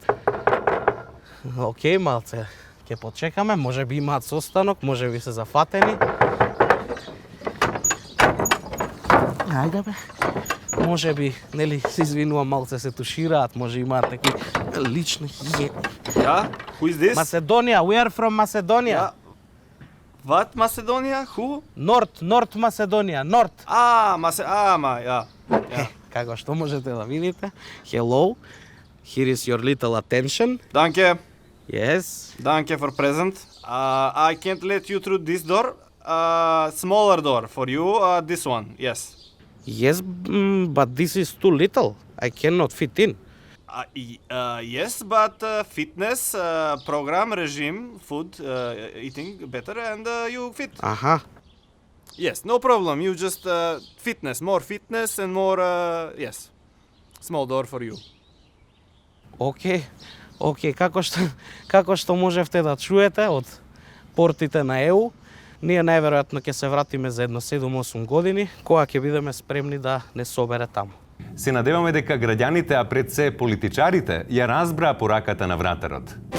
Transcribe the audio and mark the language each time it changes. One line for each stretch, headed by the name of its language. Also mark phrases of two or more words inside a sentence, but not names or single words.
Macedonian: Океј, малце ќе почекаме, може би имаат состанок, може би се зафатени. Ајде бе. Може би, нели, се извинувам, малце се тушираат, може имаат некои лични хигиени.
English: Yeah, who is this? Macedonia, we are from Macedonia. Yeah. What Macedonia? Who? North Macedonia, North. Yeah.
Macedonian: Како што можете да видите.
English: Hello. Here is your little attention. Danke. Yes. Danke for present. I can't let you through this door. Smaller door for you. This one. Yes. Yes, but this is too little. I cannot fit in. Yes, but fitness program, regime, food, eating better, and you fit. Aha. Yes, no problem. You just fitness and more, yes. Small door for you.
Macedonian: Океј, како што можевте да чуете од портите на ЕУ, ние најверојатно ќе се вратиме за едно 7-8 години, кога ќе бидеме спремни да не собере таму. Се надеваме дека граѓаните, а пред се политичарите, ја разбраа пораката на вратарот.